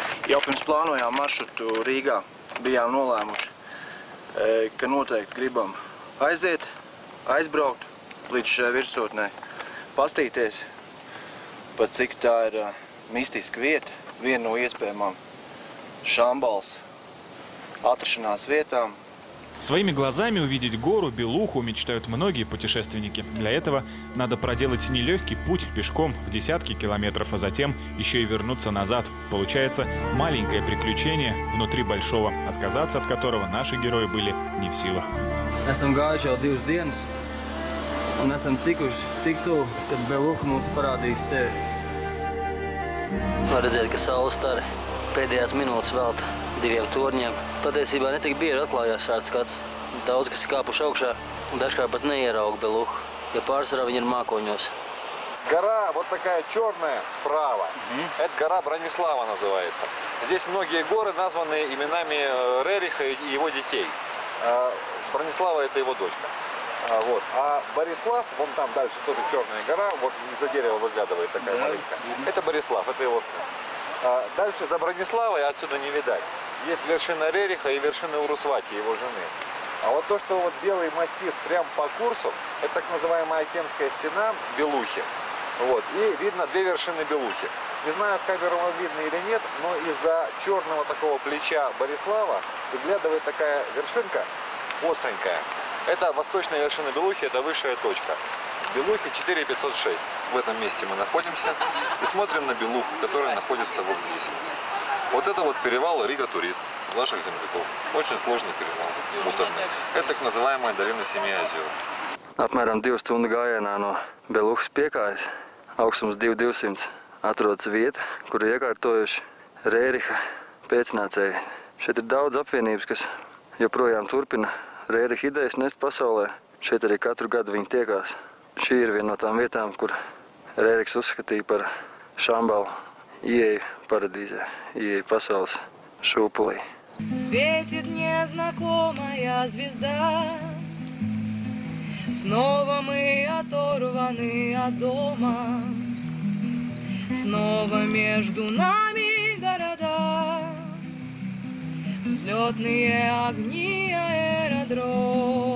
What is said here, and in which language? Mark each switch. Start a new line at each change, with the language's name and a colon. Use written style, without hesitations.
Latvian: Jau pirms plānojām maršrutu Rīgā, bijām nolēmuši, ka noteikti gribam aiziet, aizbraukt līdz šai virsotnē, pastīties, pat cik tā ir mistiska vieta, viena no iespējamām Šambals atrašanās vietām.
Russian: Своими глазами увидеть гору Белуху мечтают многие путешественники. Для этого надо проделать нелегкий путь пешком в десятки километров, а затем еще и вернуться назад. Получается маленькое приключение внутри большого, отказаться от которого наши герои были не в силах.
Latvian: Esam gājuši jau 2 dienas un esam tikuši tik tuvu, kad Beluha mums parādīs sevi. Var redzēt, ka saule stari pēdējās minūtes velta 2 torņiem. Patiesībā netik bieži atklājās šāds skats. Daudz, kas ir kāpuši augšā, dažkārt pat neierauga Beluhu, jo pārsvarā viņi ir mākoņos.
Russian: Гора вот такая черная справа. Это гора Бронислава называется. Здесь многие горы названы именами Рериха и его детей. Бронислава – это его дочка. Вот. А Борислав, вон там дальше тоже черная гора, вот из-за дерева выглядывает такая маленькая. Это Борислав, это его сын. Дальше за Брониславой отсюда не видать. Есть вершина Рериха и вершина Урусвати, его жены. А вот то, что вот белый массив прям по курсу, это так называемая Акемская стена Белухи. Вот. И видно 2 вершины Белухи. Не знаю, в камеру вам видно или нет, но из-за черного такого плеча Борислава выглядывает такая вершинка остренькая. Это восточная вершина Белухи, это высшая точка. Белухи 4506. В этом месте мы находимся и смотрим на Белуху, которая находится вот здесь. Вот это вот перевал Рига-Турист наших земляков. Очень сложный перевал, муторный. Это так называемая долина 7 озер.
Latvian: Apmēram 2 stundu gājienā no Beluhas piekājas, augstums 2200, atrodas vieta, kur iekārtojuši Rēriha pēcnācēji. Šeit ir daudz apvienības, kas joprojām turpina Rēriha idejas nest pasaulē. Šeit arī katru gadu viņi tiekās. Šī ir viena no tām vietām, kur Rēriks uzskatīja par Šambalu ieeju paradīzē, ieeju pasaules šūpulī.
Russian: Светит незнакомая звезда, снова мы оторваны от дома, снова между нами города, взлетные огни аэродрома.